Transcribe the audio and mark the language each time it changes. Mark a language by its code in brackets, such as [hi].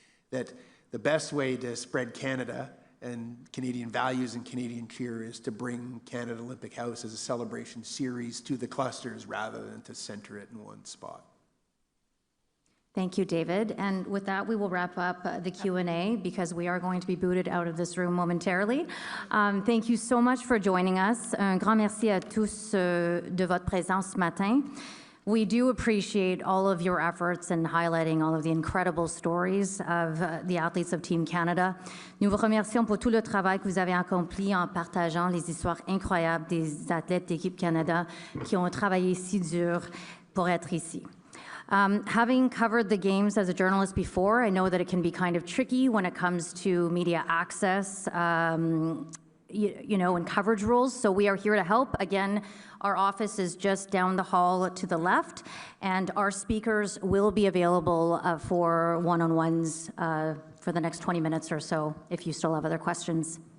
[en] That the best way to spread Canada and Canadian values and Canadian cheer is to bring Canada Olympic House as a celebration series to the clusters rather than to center it in one spot. Thank you, David. And with that, we will wrap up the Q&A because we are going to be booted out of this room momentarily. Thank you so much for joining us. [fr] Un grand merci à tous de votre présence ce matin. [en] We do appreciate all of your efforts in highlighting all of the incredible stories of the athletes of Team Canada. [fr] Nous vous remercions pour tout le travail que vous avez accompli en partageant les histoires incroyables des athlètes d'équipe Canada qui ont travaillé si dur pour être ici. [en] Having covered the games as a journalist before, I know that it can be kind of tricky when it comes to media access, you know, and coverage rules. So we are here to help. Again, our office is just down the hall to the left, and our speakers will be available for one-on-ones for the next 20 minutes or so if you still have other questions.